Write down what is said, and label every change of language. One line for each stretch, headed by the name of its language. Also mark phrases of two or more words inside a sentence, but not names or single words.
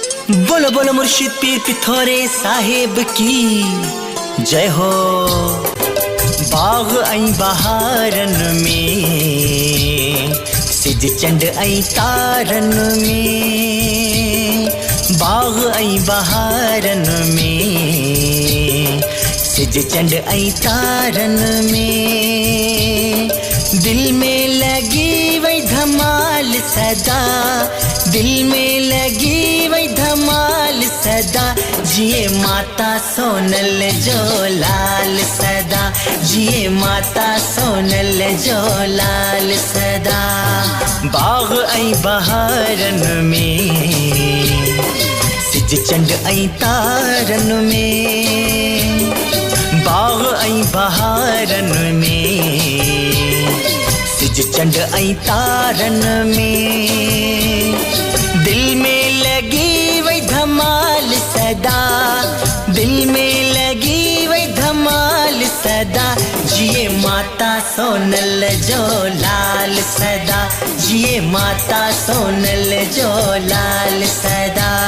Hindi: बोलो बोलो मुर्शिद पीर पिथौरे साहेब की जय हो।
Sindhi: बाग ऐं बहारन में सिज चंड ऐं तारन में, बाग ऐं बहारन में सिज चंड ऐं तारन में, दिल में लगी वही धमाल सदा, दिल में लगी वही धमाल सदा, जिए माता सोनल जो लाल सदा, जिए माता सोनल जो लाल सदा। बाग ऐं बहारन में सिज चंड ऐं तारन में, बाग ऐं बहारन में सिज चंड ऐं तारन में, दिल में लगी वही धमाल सदा, दिल में लगी वही धमाल सदा, जिए माता सोनल जो लाल सदा, जिए माता सोनल जो लाल सदा।